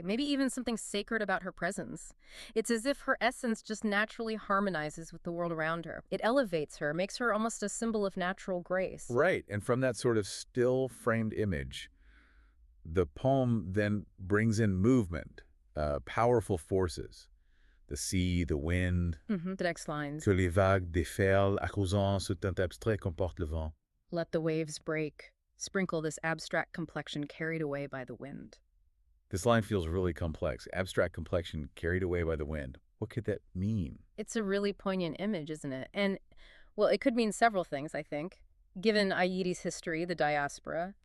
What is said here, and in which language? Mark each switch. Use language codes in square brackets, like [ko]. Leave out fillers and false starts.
[en] Maybe even something sacred about her presence. It's as if her essence just naturally harmonizes with the world around her. It elevates her, makes her almost a symbol of natural grace. Right, and from that sort of still framed image, the poem then brings in movement, powerful forces. The sea, the wind. The next lines. [fr] Que les vagues déferlent, arrosant ce teint abstrait qu'emporte le vent. [en] Let the waves break. Sprinkle this abstract complexion carried away by the wind. This line feels really complex. Abstract complexion carried away by the wind. What could that mean? It's a really poignant image, isn't it? And, well, it could mean several things, I think. Given Ayidi's history, the diaspora,